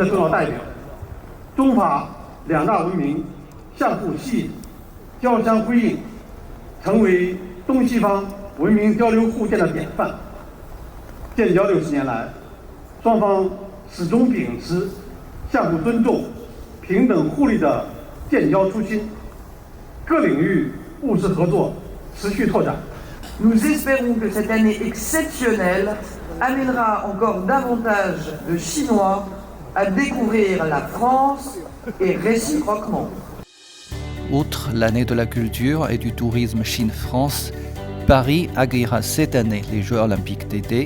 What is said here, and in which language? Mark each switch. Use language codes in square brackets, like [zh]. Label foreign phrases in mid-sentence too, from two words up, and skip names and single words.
[zh] 重要代表，中法两大文明相互吸引，交相辉映，成为东西方文明交流互鉴的典范。建交60年来，双方始终秉持相互尊重、平等互利的建交初心，各领域务实合作持续拓展。 [fr] Nous espérons que cette année exceptionnelle amènera encore davantage de Chinois à découvrir la France et réciproquement. Outre l'année de la culture et du tourisme Chine-France, Paris accueillera cette année les Jeux olympiques d'été.